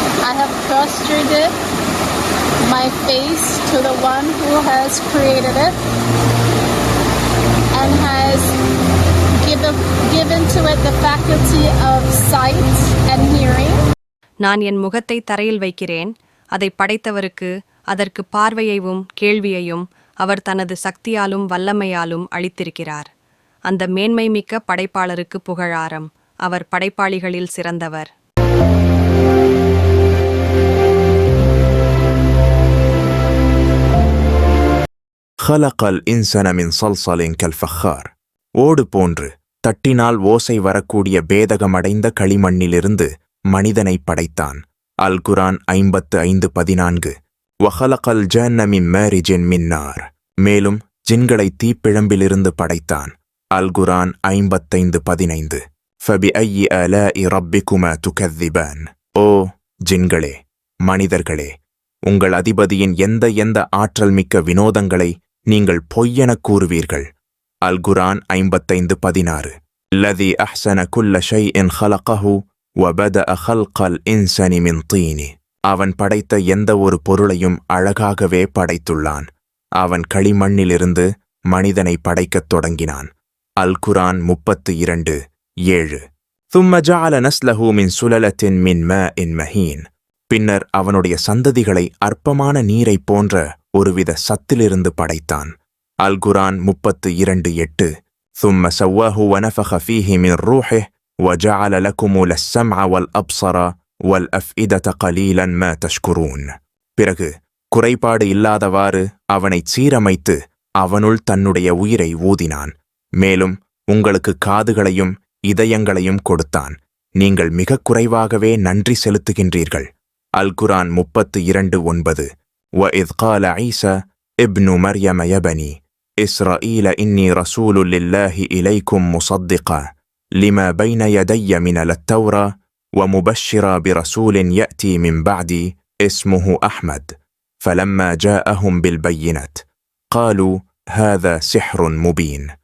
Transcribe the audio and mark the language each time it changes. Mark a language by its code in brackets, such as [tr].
[en] I have prostrated my face to the one who has created it and has given to it the faculty of sight and hearing. [ta] நான் என் முகத்தை தரையில் வைக்கிறேன். அதை படைத்தவருக்கு அதற்கு பார்வையையும் கேள்வியையும் அவர் தனது சக்தியாலும் வல்லமையாலும் அளித்திருக்கிறார். அந்த மேன்மை மிக்க படைப்பாளருக்கு புகழாரம். அவர் படைப்பாளிகளில் சிறந்தவர். [ar] خلق الإنسان من صلصال كالفخار. [ta] ஓடு போன்று தட்டினால் ஓசை வரக்கூடிய பேதகமடைந்த களிமண்ணிலிருந்து மனிதனை படைத்தான். [ar] அல் குரான் 55:14. وخلق الجن من مارج من نار. [ta] மேலும் ஜின்களை தீப்பிழம்பிலிருந்து படைத்தான். [ar] அல் குரான் 55:15. فبأي آلاء ربكما تكذبان. [ta] ஓ ஜின்களே, மனிதர்களே, உங்கள் அதிபதியின் எந்த ஆற்றல் மிக்க வினோதங்களை நீங்கள் பொய்யெனக் கூறுவீர்கள். அல் குரான் 55:16. [ar] الذي أحسن كل شيء خلقه وبدأ خلق الإنسان من طين. [ta] அவன் படைத்த எந்த ஒரு பொருளையும் அழகாகவே படைத்துள்ளான். அவன் களிமண்ணிலிருந்து மனிதனை படைக்கத் தொடங்கினான். அல் குரான் 32:7. [ar] ثم جعل نسله من سلالة من ماء مهين. [ta] பின்னர் அவனுடைய சந்ததிகளை அற்பமான நீரை போன்ற ஒருவித சத்திலிருந்து படைத்தான். அல் குரான் 32:8. [ar] ثم سواه ونفخ فيه من روحه وجعل لكم السمع والأبصر والأفئدة قليلا ما تشكرون. [ta] பிறகு குறைபாடு இல்லாதவாறு அவனைச் சீரமைத்து அவனுள் தன்னுடைய உயிரை ஊதினான். மேலும் உங்களுக்கு காதுகளையும் இதயங்களையும் கொடுத்தான். நீங்கள் மிகக் குறைவாகவே நன்றி செலுத்துகின்றீர்கள். [ar] அல் குரான் 32:9. وَإِذْ قَالَ عِيسَى ابْنُ مَرْيَمَ يَا بَنِي إِسْرَائِيلَ إِنِّي رَسُولٌ لِلَّهِ إِلَيْكُمْ مُصَدِّقًا لِمَا بَيْنَ يَدَيَّ مِنَ التَّوْرَاةِ وَمُبَشِّرًا بِرَسُولٍ يَأْتِي مِنْ بَعْدِي اسْمُهُ أحمد فَلَمَّا جَاءَهُمْ بِالْبَيِّنَاتِ قَالُوا هَذَا سِحْرٌ مُبِينٌ.